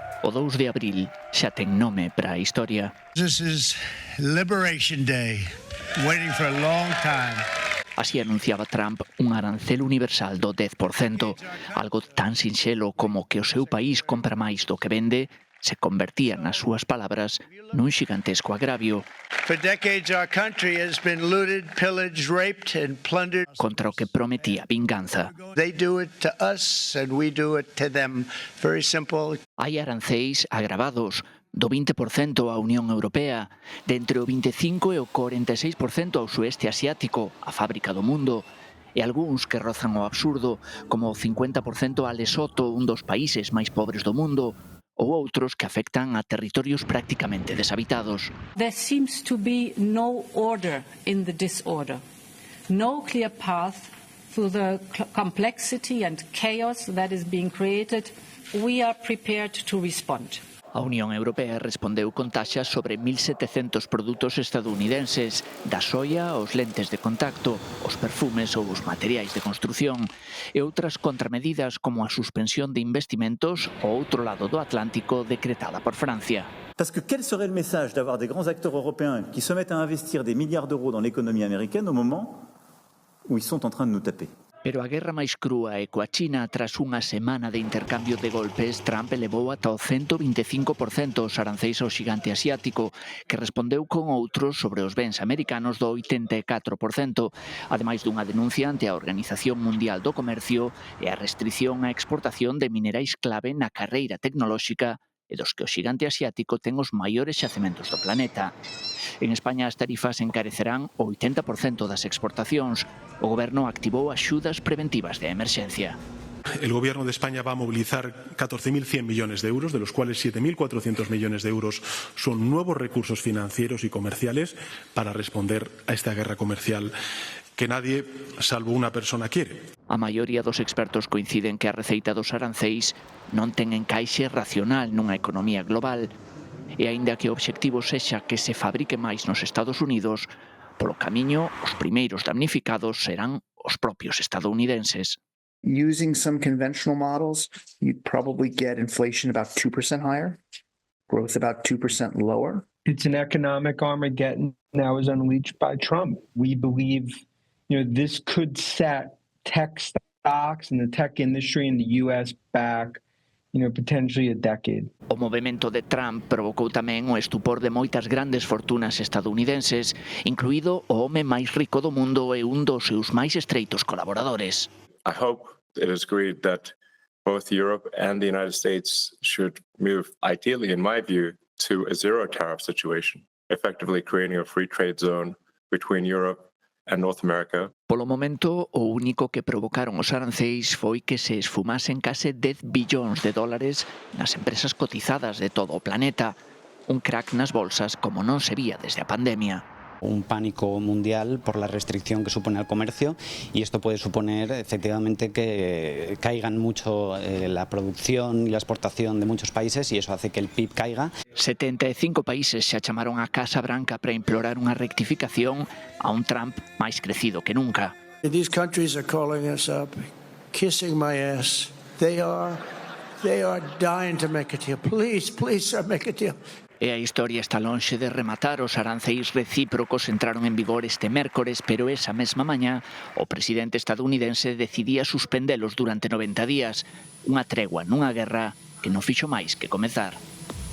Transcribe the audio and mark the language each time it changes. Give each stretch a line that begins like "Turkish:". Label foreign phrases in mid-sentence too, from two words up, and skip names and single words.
Galician: O 2 de abril xa ten nome para a historia.
English: This is Liberation Day, waiting for a long time.
Galician: Así anunciaba Trump un arancel universal do 10%, algo tan sinxelo como que o seu país compra máis do que vende, se convertía nas súas palabras nun xigantesco agravio.
English: For decades our country has been looted, pillaged, raped and plundered.
Galician: Contra o que prometía vinganza.
English: They do it to us and we do it to them. Very simple.
Galician: Hai aranceis agravados do 20% á Unión Europea, de entre o 25% e o 46% ao sueste asiático, a fábrica do mundo, e algúns que rozan o absurdo, como o 50% a Lesoto, un dos países máis pobres do mundo, ou outros que afectan a territorios prácticamente deshabitados.
English: There seems to be no order in the disorder, no clear path through the complexity and chaos that is being created. We are prepared to respond.
Galician: A Unión Europea respondeu con taxas sobre 1.700 produtos estadounidenses, da soia aos lentes de contacto, os perfumes ou os materiais de construción, e outras contramedidas como a suspensión de investimentos ao outro lado do Atlántico decretada por Francia.
French: Parce que quel serait le message d'avoir des grands acteurs européens qui se mettent à investir des milliards d'euros dans l'économie américaine au moment où ils sont en train de nous taper?
Galician: Pero a guerra máis crúa é coa China. Tras unha semana de intercambio de golpes, Trump elevou ata o 125% os aranceis ao xigante asiático, que respondeu con outros sobre os bens americanos do 84%, ademais dunha denuncia ante a Organización Mundial do Comercio e a restrición á exportación de minerais clave na carreira tecnolóxica e dos que o xigante asiático ten os maiores xacementos do planeta. En España as tarifas encarecerán o 80% das exportacións. O Goberno activou axudas preventivas de emerxencia.
Spanish: El Gobierno de España va a movilizar 14.100 millones de euros, de los cuales 7.400 millones de euros son nuevos recursos financieros y comerciales para responder a esta guerra comercial que nadie, salvo una persona, quiere.
Galician: A maioría dos expertos coinciden que a receita dos aranceis non ten encaixe racional nunha economía global, e aínda que o obxectivo sexa que se fabrique máis nos Estados Unidos, polo camiño os primeiros damnificados serán os propios estadounidenses.
English: Using some conventional models, you'd probably get inflation about 2% higher, growth about 2% lower. It's an economic Armageddon now is unleashed by Trump. We believe, this could set tech stocks and the tech industry in the US back, potentially a decade.
Galician: O movemento de Trump provocou tamén o estupor de moitas grandes fortunas estadounidenses, incluído o home máis rico do mundo e un dos seus máis estreitos colaboradores.
English: I hope it is agreed that both Europe and the United States should move, ideally, in my view, to a zero tariff situation, effectively creating a free trade zone between Europe and North America.
Galician: Polo momento, o único que provocaron os aranceis foi que se esfumasen case 10 billóns de dólares nas empresas cotizadas de todo o planeta, un crack nas bolsas como non se vía desde a pandemia.
Spanish: Un pánico mundial por la restricción que supone al comercio y esto puede suponer efectivamente que caigan mucho la producción y la exportación de muchos países y eso hace que el PIB caiga.
Galician: 75 países xa chamaron á Casa Branca para implorar unha rectificación a un Trump máis crecido que nunca.
English: These countries are calling us up, kissing my ass. They are dying to make a deal. Please, sir, make a deal.
Galician: E a historia está lonxe de rematar. Os aranceis recíprocos entraron en vigor este mércores, pero esa mesma mañá o presidente estadounidense decidía suspendelos durante 90 días, unha tregua nunha guerra que non fixo máis que comezar.